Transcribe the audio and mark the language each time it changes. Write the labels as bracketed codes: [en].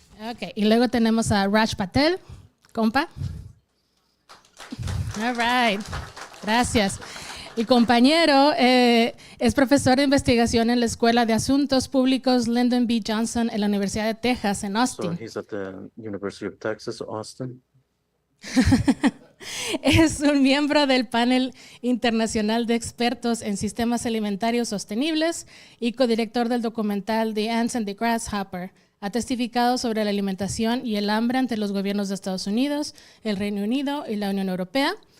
[es] Ok, y luego tenemos a Raj Patel, compa. [en] All right, [es] gracias. Y compañero, es profesor de investigación en la Escuela de Asuntos Públicos Lyndon B. Johnson en la Universidad de Texas en Austin. [en] So he's at the University of Texas, Austin. [es] Es un miembro del panel internacional de expertos en sistemas alimentarios sostenibles y codirector del documental The Ants and the Grasshopper. Ha testificado sobre la alimentación y el hambre ante los gobiernos de Estados Unidos, el Reino Unido y la Unión Europea.